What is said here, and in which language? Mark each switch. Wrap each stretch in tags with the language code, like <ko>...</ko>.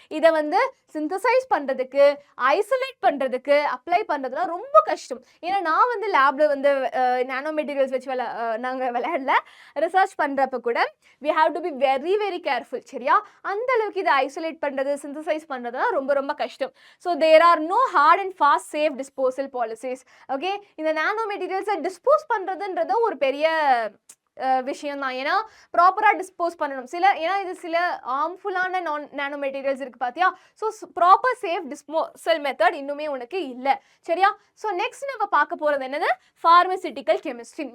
<ta>இதை வந்து சிந்தசைஸ் பண்றதுக்கு, ஐசோலேட் பண்றதுக்கு, அப்ளை பண்றதுலாம் ரொம்ப கஷ்டம். ஏன்னா நான் வந்து லேப்ல வந்து நானோ மெட்டீரியல்ஸ் வச்சு நாங்க விளையாடல, ரிசர்ச் பண்றப்ப கூட</ta> <en>we have to be very very careful.</en> <ta>சரியா, அந்த அளவுக்கு இதை ஐசோலேட் பண்றது, சிந்தசைஸ் பண்றதுலாம் ரொம்ப ரொம்ப கஷ்டம்.</ta> <en>So there are no hard and fast safe disposal policies.</en> <ta>Okay, இந்த நானோ மெட்டீரியல்ஸை டிஸ்போஸ் பண்றதுன்றது ஒரு பெரிய விஷயம் தான். ஏன்னா ப்ராப்பராக டிஸ்போஸ் பண்ணணும். ஏன்னா இது சில ஹார்ம்ஃபுல்லான நானோ மெட்டீரியல்ஸ் இருக்குது பார்த்தியா. So proper safe disposal method இன்னுமே உனக்கு இல்லை. சரியா, ஸோ நெக்ஸ்ட் நம்ம பார்க்க போகிறது என்னது, ஃபார்மசிட்டிக்கல் கெமிஸ்ட்ரி.</ta>